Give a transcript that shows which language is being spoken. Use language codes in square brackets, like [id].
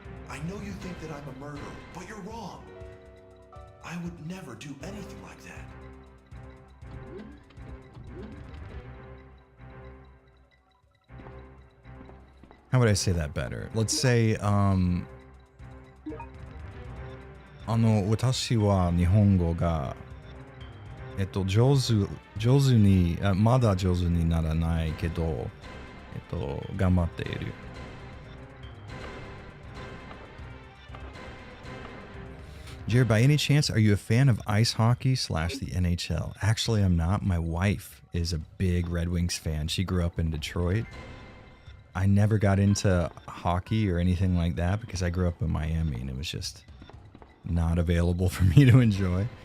[en] I know you think that I'm a murderer, but you're wrong. I would never do anything like that. How would I say that better? Let's say, [ja] 私は日本語が、上手に、まだ上手にならないけど、頑張っている。 [en] Jared, by any chance, are you a fan of ice hockey / the NHL? Actually, I'm not. My wife is a big Red Wings fan. She grew up in Detroit. I never got into hockey or anything like that because I grew up in Miami and it was just not available for me to enjoy.